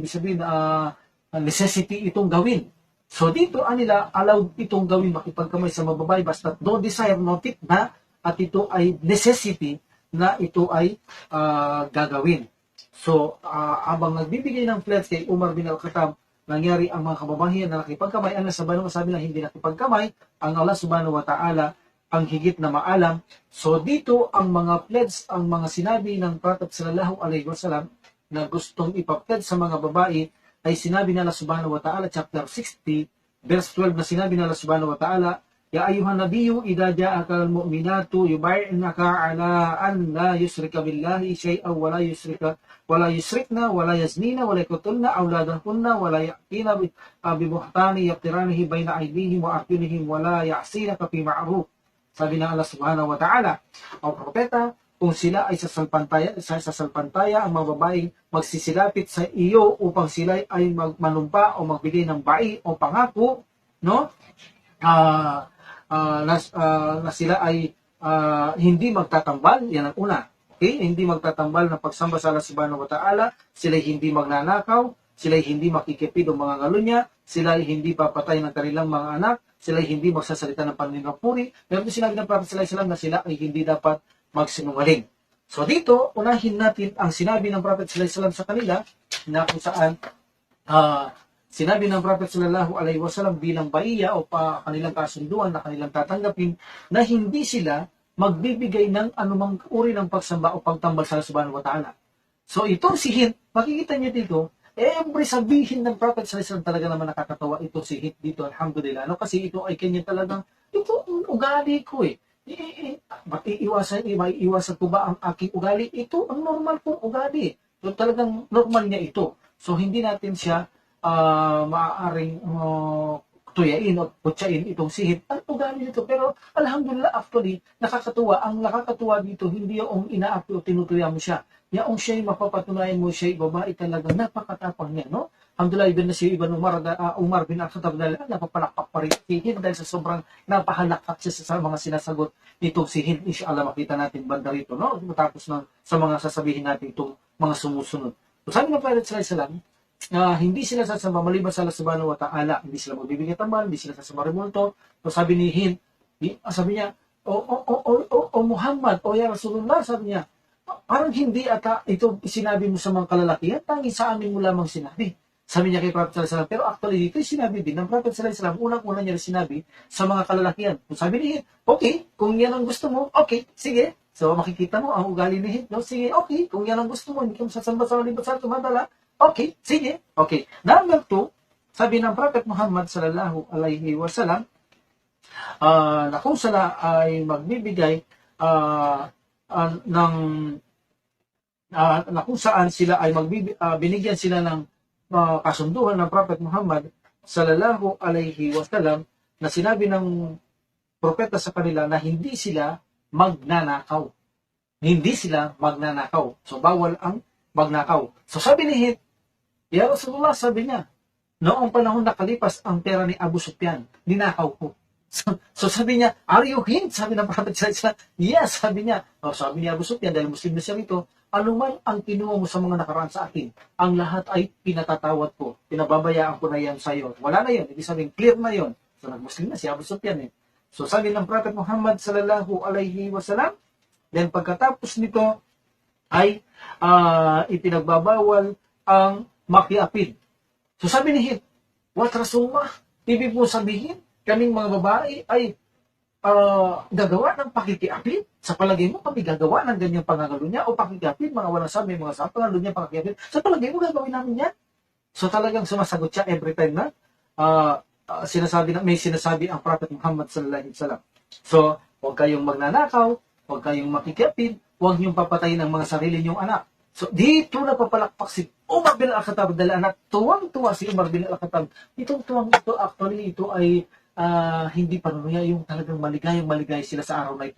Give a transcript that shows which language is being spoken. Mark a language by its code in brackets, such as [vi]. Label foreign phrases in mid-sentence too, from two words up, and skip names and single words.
[tl] Ibig sabihin, necessity itong gawin. So dito, nila allowed itong gawin, makipagkamay sa mababae, basta [en] no desire, [tl] no tip na, at ito ay necessity na ito ay gagawin. So, abang nagbibigay ng pledge kay Umar bin Al-Khattab, nangyari ang mga kababayan na nakipagkamay. Ang sabi na hindi nakipagkamay, ang Allah [ar] سبحانه وتعالى [tl] ang higit na maalam. So, dito ang mga pledge, ang mga sinabi ng Prophet [ar] صلى الله عليه وسلم [tl] na gustong ipapledge sa mga babae ay sinabi na Allah [ar] سبحانه وتعالى, [en] chapter 60, verse 12 [tl] na sinabi na [ar] الله سبحانه وتعالى يا أيها النبي إذا جاءك المؤمنات يبايعنك على أن لا يشركن بالله شيئا ولا يسرقن ولا يزنين ولا يقتلن أولادهن ولا يأتين ببهتان يفترينه بين أيديهم وأرجلهم ولا يعصينك في معروف. [tl] Sabi ng Allah [ar] سبحانه وتعالى, [tl] ang propeta, kung sila ay sasalpantaya ang mga babaeng magsisilapit sa iyo upang sila ay manumpa o magbigay ng bai o pangako, no? Na sila ay hindi magtatambal, yan ang una. Okay? Hindi magtatambal na pagsamba sa Allah [ar] سبحانه وتعالى, [tl] sila hindi magnanakaw, sila'y hindi makikipid o mga ngalunya, sila'y hindi papatay ng kanilang mga anak, sila'y hindi magsasalita ng paninapuri. Meron din sinabi ng Prophet [ar] صلى الله عليه وسلم [tl] na sila ay hindi dapat magsinungaling. So dito, unahin natin ang sinabi ng Prophet [ar] صلى الله عليه وسلم [tl] sa kanila na kung saan sinabi ng Prophet [ar] صلى الله عليه وسلم [tl] bilang baiya o kanilang kasunduan na kanilang tatanggapin na hindi sila magbibigay ng anumang uri ng pagsamba o pagtambal sa Allah [ar] سبحانه وتعالى. [tl] So itong si Hind, makikita niyo dito, every sabihin ng Prophet [ar] صلى الله عليه وسلم [tl] talaga naman nakakatawa ito si Hind dito, alhamdulillah. Kasi ito ay kanya talagang, ito ang ugali ko eh. Maiiwasan ko ba ang aking ugali? Ito ang normal kong ugali. So talagang normal niya ito. So hindi natin siya maaaring tuyain o putsain itong sihit. Ang ugali nito. Pero alhamdulillah actually, nakakatuwa. Ang nakakatuwa dito, hindi yung inaapi o tinutuya mo siya. Yung siya'y mapapatunayan mo siya'y babae talaga. Napakatapang niya, no? Alhamdulillah, ibn na si Ibn Umar bin Al-Khattab napapalakpak pa rin si Hind dahil sa sobrang napahalakak siya sa mga sinasagot nitong si Hind. Inshallah, makita natin banda rito, no? Matapos sa mga sasabihin natin itong mga sumusunod. So, sabi ng Prophet [ar] صلى الله عليه وسلم, [tl] hindi sila sasamba maliban sa Allah [ar] سبحانه وتعالى. [tl] Hindi sila magbibigay tambal, hindi sila sasamba remulto. So, sabi ni Hind, sabi niya, o Muhammad, o [ar] يا رسول الله, [tl] sabi niya, parang hindi ata ito sinabi mo sa mga kalalakihan, tangi sa amin mo lamang sinabi. Sabi niya kay Prophet [ar] صلى الله عليه وسلم, [tl] pero actually dito sinabi din ng Prophet [ar] صلى الله عليه وسلم, [tl] unang-una niya sinabi sa mga kalalakihan. Kung sabi niya, okay, kung yan ang gusto mo, okay, sige. So makikita mo ang ugali ni Hind, no? Sige, okay, kung yan ang gusto mo, hindi ka masasamba sa malibat sa tumadala, okay, sige, okay. Number 2, sabi ng Prophet Muhammad [ar] صلى الله عليه وسلم, [tl] na kung sila ay magbibigay na kung saan sila ay binigyan sila ng kasunduhan ng Prophet Muhammad [ar] صلى الله عليه وسلم [tl] na sinabi ng propeta sa kanila na hindi sila magnanakaw. Hindi sila magnanakaw. So bawal ang magnakaw. So sabi ni Hind, [ar] يا رسول الله, [tl] sabi niya, noong panahon nakalipas ang pera ni Abu Sufyan, ninakaw ko. So sabi niya, [en] are you Hind? [tl] Sabi ng Prophet [ar] صلى الله عليه وسلم, [tl] yes, sabi niya. Sabi ni Abu Sufyan, dahil Muslim na siya rito, anuman ang kinuha mo sa mga nakaraan sa akin, ang lahat ay pinatatawad ko. Pinababayaan ko na yan sa iyo. Wala na yun. Ibig sabihin, clear na yun. So nag-Muslim na si Abu Sufyan eh. So sabi ng Prophet Muhammad [ar] صلى الله عليه وسلم, [tl] then pagkatapos nito ay ipinagbabawal ang makiapid. So sabi ni Hind, what Rasulullah? Ibig mo sabihin, kaming mga babae ay gagawa ng pakikiapid? Sa palagay mo, kami gagawa ng ganyang pangangalunya o pakikiapid, mga walang sabi, mga sa pangalunya, pakikiapid. Sa palagay mo, gagawin namin yan? So talagang sumasagot siya [en] every time [tl] na may sinasabi ang Prophet Muhammad [ar] صلى الله عليه وسلم. [tl] So, huwag kayong magnanakaw, huwag kayong makikiapid, huwag niyong papatayin ang mga sarili niyong anak. So, dito na papalakpak si Umar bin Al-Khattab dahil anak, tuwang-tuwa si Umar bin Al-Khattab. Itong tuwang ito, actually, ito ay hindi panunuya, yung talagang maligay sila sa araw na ito.